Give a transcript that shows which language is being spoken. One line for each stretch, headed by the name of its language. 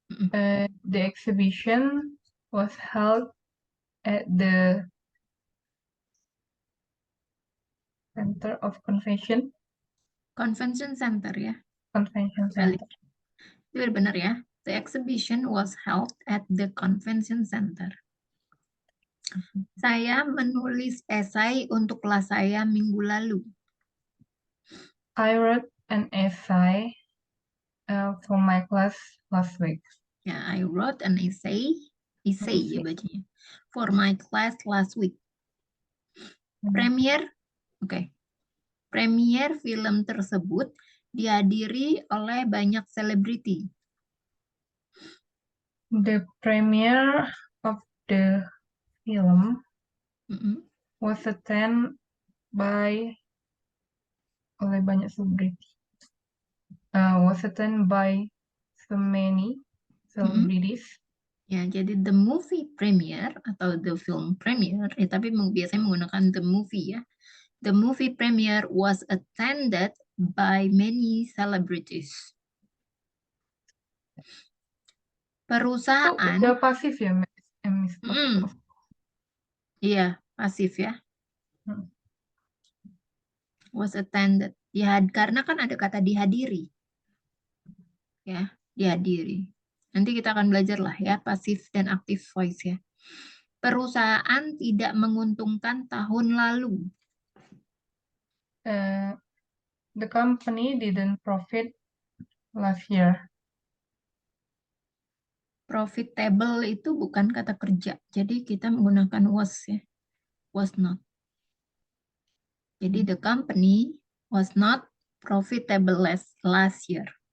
English: The exhibition was held at the Center of Convention. Convention Center ya. Convention
Indonesian: Balik.
English: Center.
Indonesian: Itu benar ya.
English: The exhibition was held at the Convention Center.
Indonesian: Saya menulis esai untuk kelas saya minggu lalu.
English: I wrote an essay for my class last week. Ya, I wrote an essay
Indonesian: ya bacanya,
English: for my class last week.
Indonesian: Premier film tersebut dihadiri oleh banyak selebriti.
English: The premiere of the film was attended by
Indonesian: oleh banyak selebriti.
English: Was attended by so many celebrities.
Indonesian: Ya, jadi
English: the movie premiere
Indonesian: atau
English: the film premiere,
Indonesian: tapi biasanya menggunakan
English: the movie ya. The movie premiere was attended by many celebrities.
Indonesian: Perusahaan. Udah pasif ya, Miss? Iya, pasif ya.
English: Was attended.
Indonesian: Karena kan ada kata dihadiri. Ya, dihadiri. Nanti kita akan belajar lah ya, pasif dan aktif voice ya. Perusahaan tidak menguntungkan tahun lalu.
English: The company didn't profit last year.
Indonesian: Profitable itu bukan kata kerja. Jadi kita menggunakan was ya.
English: Was not.
Indonesian: Jadi
English: the company was not profitable last year.